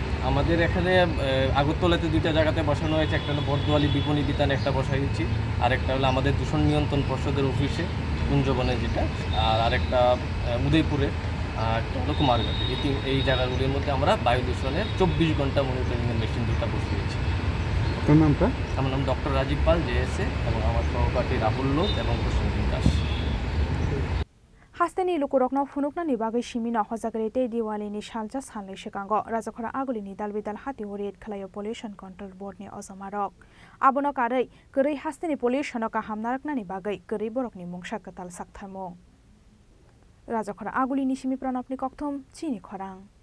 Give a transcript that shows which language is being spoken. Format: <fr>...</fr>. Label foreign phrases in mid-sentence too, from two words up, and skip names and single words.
<bn>আমাদের এখানে আগরতলাতে 2টা জায়গাতে বসানো হয়েছে, একটা হলো বর্দোয়ালি বিপণী বিতানে একটা বসাইছি, আর একটা হলো আমাদের দূষণ নিয়ন্ত্রণ পর্ষদের অফিসে কুঞ্জবনে যেটা, আর আরেকটা উদয়পুরে, আর একটা হলো কুমারঘাটে। এই জায়গাগুলির মধ্যে আমরা বায়ু দূষণের 24 ঘন্টা মনিটরিংয়ের মেশিন 2টা বসিয়েছি। আপনার নামটা? আমার নাম ডক্টর রাজীব পাল, জেএসএ, এবং আমার সহপাঠী রাহুল লোক এবং প্রসেনজিৎ দাস।</bn> <brx>हास्तेनि लुकुरकन फुनुकनानि बागै सिमिना हजागरेते दिवालीनि सालजा सानलै सिगांगो राजाखरा आगुलिनि दालबिदाल हातिहरि खालायो</brx> <en>pollution control boardni</en> <brx>अजमारक आबनो कारै गरै हास्तेनि पल्युशनक हामनारकनानि बागै गरै बरकनि मुंसा कताल साक्थारमो राजाखरा आगुलिनि सिमि प्रणबनि कक्थम चिनि खरां</brx>